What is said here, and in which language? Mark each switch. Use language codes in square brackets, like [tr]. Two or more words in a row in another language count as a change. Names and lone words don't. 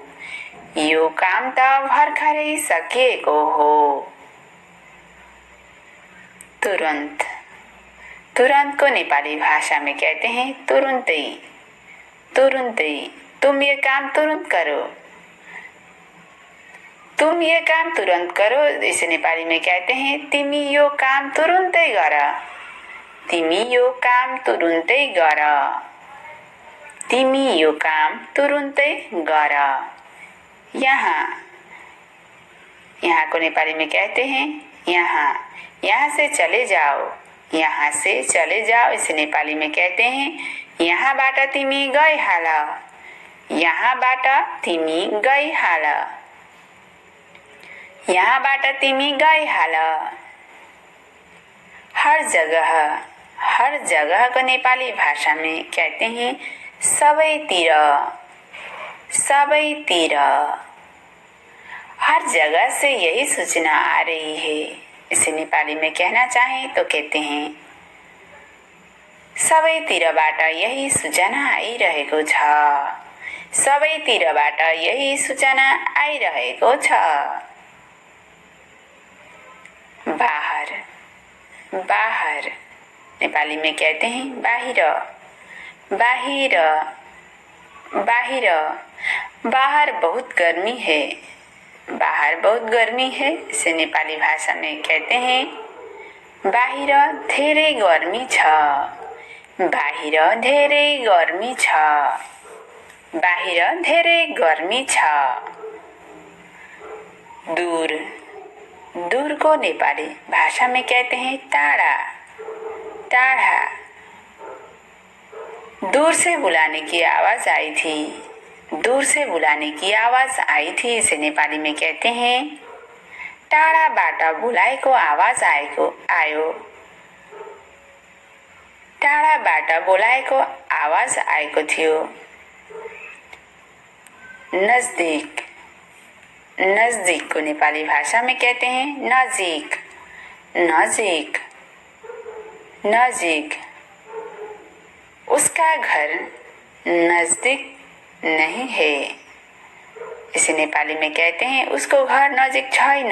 [ne] यो काम त भर्खरै सकिएको हो। [hi] तुरंत, तुरंत को नेपाली भाषा में कहते हैं तुरुन्तै। [ne] तुरुन्तै, [hi] तुम ये काम तुरंत करो। तुम ये काम तुरंत करो, इसे नेपाली में कहते हैं [ne] तिमी यो काम तुरुन्तै गर। तिमी यो काम तुरुन्तै गर। तिमी यो काम तुरुन्तै गर। [hi] यहाँ, यहाँ को नेपाली में कहते हैं यहाँ। यहाँ से चले जाओ। यहाँ से चले जाओ, इसे नेपाली में कहते हैं [ne] यहाँबाट तिमी गइहाल। यहाँबाट तिमी गइहाल। यहाँबाट तिमी गइहाल। [hi] हर जगह, हर जगह को नेपाली भाषा में कहते हैं सबैतिर। [ne] सबैतिर, [hi] हर जगह से यही सूचना आ रही है, इसे नेपाली में कहना चाहें तो कहते हैं [ne] सबैतिरबाट यही सूचना आइरहेको छ। सबैतिरबाट यही सूचना आइरहेको छ। [hi] बाहर, बाहर, नेपाली में कहते हैं बाहिर। [ne] बाहिर, बाहिर, [hi] बाहर बहुत गर्मी है। बाहर बहुत गर्मी है, इसे नेपाली भाषा में कहते हैं [ne] बाहिर धेरै गर्मी छ। बाहिर धेरै गर्मी छ। बाहिर धेरै गर्मी छ। [hi] दूर, दूर को नेपाली भाषा में कहते हैं टाढा। [ne] टाढा, [hi] दूर से बुलाने की आवाज आई थी। दूर से बुलाने की आवाज आई थी, इसे नेपाली में कहते हैं [ne] टाढाबाट बोलाएको आवाज आयो। टाढाबाट बोलाएको आवाज आएको थियो। [hi] नजदीक, नजदीक को नेपाली भाषा में कहते हैं नजीक। नजीक, नजीक, उसका घर नजदीक नहीं है, इसे नेपाली में कहते हैं [ne] उसको घर नजिक छैन।